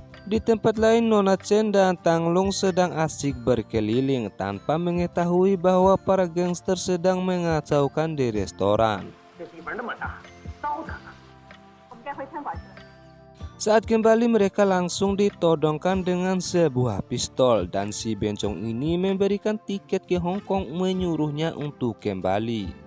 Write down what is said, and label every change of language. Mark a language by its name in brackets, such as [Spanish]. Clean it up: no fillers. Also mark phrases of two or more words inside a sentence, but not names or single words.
[Indonesian] Di tempat lain, Nona Chen dan Tang Long sedang asik berkeliling tanpa mengetahui bahwa para gangster sedang mengacaukan di restoran. [Chinese] 这地方那么大，糟蹋了。我们该回餐馆去了。 [Indonesian] Saat kembali, mereka langsung ditodongkan dengan sebuah pistol dan si bencong ini memberikan tiket ke Hong Kong menyuruhnya untuk kembali.